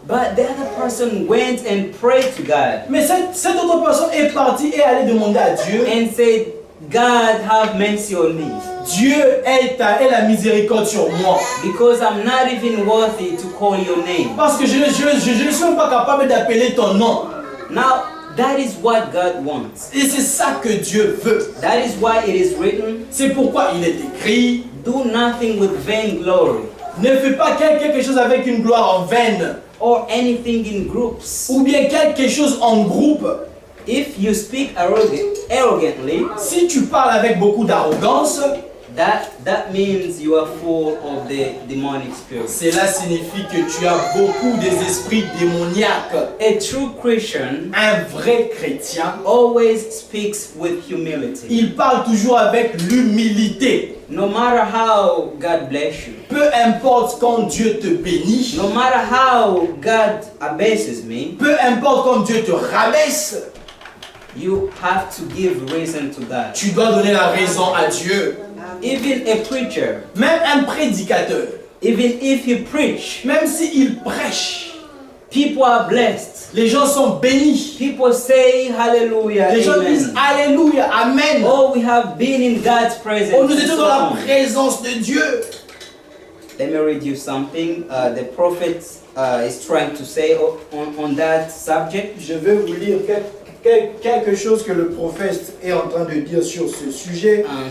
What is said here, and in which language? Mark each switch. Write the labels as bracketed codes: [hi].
[en] But the other person went and prayed to God [fr] Mais cette autre personne est partie et allée demander à Dieu, [en] and said, God, have mercy on me. [fr] Dieu ait la miséricorde sur moi. [en] Because I'm not even worthy to call your name. [fr] Parce que je ne suis même pas capable d'appeler ton nom. [en] Now, that is what God wants. [fr] Et c'est ça que Dieu veut. [en] That is why it is written, [fr] C'est pourquoi il est écrit, [en] do nothing with vain glory [fr] ne fais pas quelque chose avec une gloire en vaine. [en] or anything in groups. [fr] Ou bien quelque chose en groupe. [en] If you speak arrogantly, [fr] Si tu parles avec beaucoup d'arrogance, [en] that means you are full of the demonic spirit. [fr] cela signifie que tu as beaucoup des esprits démoniaques. [en] A true Christian [fr] Un vrai chrétien, [en] always speaks with humility. [fr] il parle toujours avec l'humilité. [en] No matter how God bless you, [fr] Peu importe quand Dieu te bénit, [en] no matter how God abases me, [fr] peu importe quand Dieu te rabaisse, [en] you have to give reason to God. [fr] tu dois donner la raison à Dieu. [en] Even a preacher, [fr] même un prédicateur, [en] even if he preach, [fr] même s'il prêche, [en] people are blessed. [fr] les gens sont bénis. [en] People say hallelujah, [fr] Les gens disent [en] amen. [fr] Alléluia, Amen. [en] Oh, we have been in God's presence. [fr] Oh, nous étions dans la [en] So, [fr] présence de Dieu. [en] let me read you something. The prophet is trying to say on that subject. [fr] Je vais vous lire quelque chose que le prophète est en train de dire sur ce sujet.